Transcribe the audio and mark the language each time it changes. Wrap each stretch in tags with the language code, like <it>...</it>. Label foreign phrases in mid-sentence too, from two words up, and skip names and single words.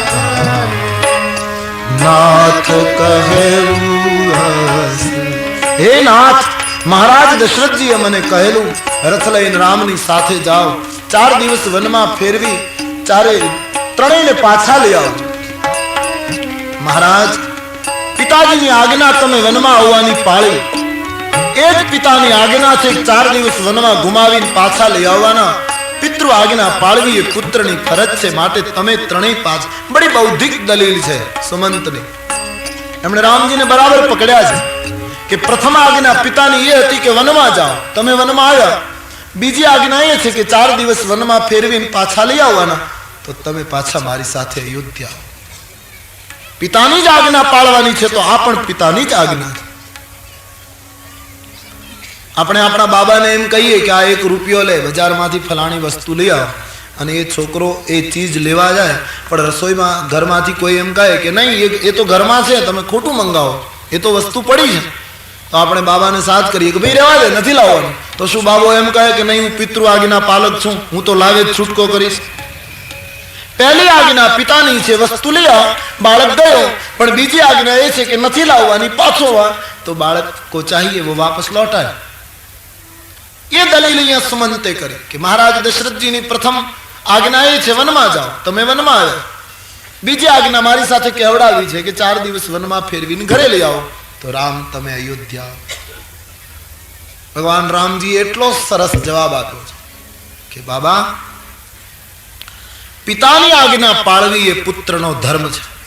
<gu>નાથ કહેવું યસ। હે નાથ, મહારાજ દશરથ જી મને કહેલું રથ લઈને રામની સાથે જાઓ, 4 દિવસ વનમાં ફેરવી ચારે ત્રણેયને પાછા લઈ આવજો। મહારાજ, પિતાજીની આજ્ઞા તમે વનમાં આવવાની પાળી, એ જ પિતાની આજ્ઞા છે 4 દિવસ વનમાં ગુમાવીને પાછા લઈ આવવાના। પિતૃ આજ્ઞા પાળવી એ પુત્રની ફરજ છે, માટે તમે ત્રણેય પાછ। બડી બૌદ્ધિક દલીલ છે સુમંતની। એમણે રામજીને બરાબર પકડ્યા છે કે પ્રથમ આજ્ઞા પિતાની એ હતી કે વનમાં જાઓ, તમે વનમાં આવ્યા। બીજી આજ્ઞા એ છે કે 4 દિવસ વનમાં ફેરવીને પાછા લઈ આવવાના, તો તમે પાછા મારી સાથે અયોધ્યા। પિતાની જ આજ્ઞા પાળવાની છે તો આ પણ પિતાની જ આજ્ઞા છે। આપણે આપણા બાબાને એમ કહીએ કે આ 1 રૂપિયો લે, બજારમાંથી ફલાણી વસ્તુ લઈ આવ, અને એ છોકરો એ ચીજ લેવા જાય, પણ રસોઈમાં ઘરમાંથી કોઈ એમ કહે કે નહીં એ તો ઘરમાં છે, તમે ખોટું મંગાવો, એ તો વસ્તુ પડી છે, તો આપણે બાબાને સાથ કરીએ કે ભાઈ રહેવા દે, નથી લાવવાનું। તો શું બાબો એમ કહે કે નહીં, હું પિતૃ આજ્ઞા પાલક છું, હું તો લાવે જ છૂટકો કરીશ। પહેલી આજ્ઞા પિતાની છે, વસ્તુ લઈ આવો, બાળક ગયો, પણ બીજી આજ્ઞા એ છે કે નથી લાવવાની, પાછો વા, તો બાળક</gu> <hi>को चाहिए वो वापस लौटाए।</hi> <gu>એ દલીલ અહીંયા સુમંતે કરી કે મહારાજ દશરથ જી ની પ્રથમ આજ્ઞા એ છે વનમાં જાઓ, તમે વનમાં આવ્યા। બીજી આજ્ઞા મારી સાથે કહેવડાવી છે કે 4 દિવસ વનમાં ફેરવીને ઘરે લઈ આવો, તો રામ તમે અયોધ્યા। ભગવાન રામ જી એટલો સરસ જવાબ આપ્યો છે કે બાબા, પિતાની આજ્ઞા પાળવી એ પુત્રનો ધર્મ છે।</gu>